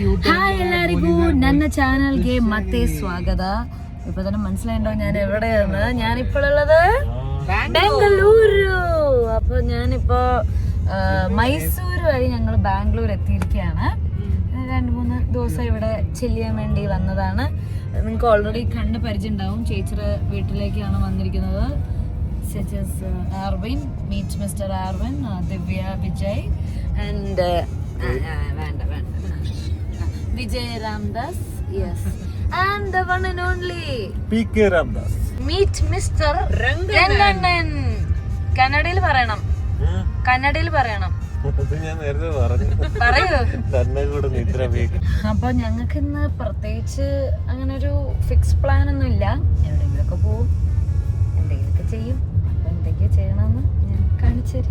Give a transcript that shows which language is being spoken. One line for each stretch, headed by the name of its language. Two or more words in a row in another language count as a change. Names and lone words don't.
Kannada: ಹಾಯ್ ಎಲ್ಲರಿಗೂ ನನ್ನ ಚಾನಲ್ಗೆ ಮತ್ತೆ ಸ್ವಾಗತ.
Malayalam: ഇപ്പൊ തന്നെ മനസ്സിലായിട്ടോ ഞാൻ എവിടെയാണ്. ഞാനിപ്പോഴുള്ളത് ബാംഗ്ലൂരു. അപ്പൊ ഞാനിപ്പോ മൈസൂർ വഴി ഞങ്ങൾ ബാംഗ്ലൂർ എത്തിയിരിക്കുകയാണ്. 2-3 ദിവസം ഇവിടെ ചെല്ലാൻ വേണ്ടി വന്നതാണ്. നിങ്ങൾക്ക് ഓൾറെഡി കണ്ട് പരിചയം ഉണ്ടാവും. ചേച്ചിയുടെ വീട്ടിലേക്കാണ് വന്നിരിക്കുന്നത്.
English: Arvin, meet Mr. Arvin, Divya, Vijay and Vijay Ramdas, yes, and the one and only PK Ramdas. Meet Mr. Ranganan.
Malayalam: കന്നഡയിൽ പറയണം. ഞാൻ നേരത്തെ പറഞ്ഞു. അപ്പൊ ഞങ്ങൾക്ക് ഇന്ന് പ്രത്യേകിച്ച് അങ്ങനെ ഒരു
English: fix plan
Malayalam: ഒന്നും ഇല്ല. എവിടെയെങ്കിലൊക്കെ പോവും, എന്തെങ്കിലുമൊക്കെ ചെയ്യും. അപ്പൊ എന്തൊക്കെയാ ചെയ്യണമെന്ന് ഞാൻ കാണിച്ചു തരും.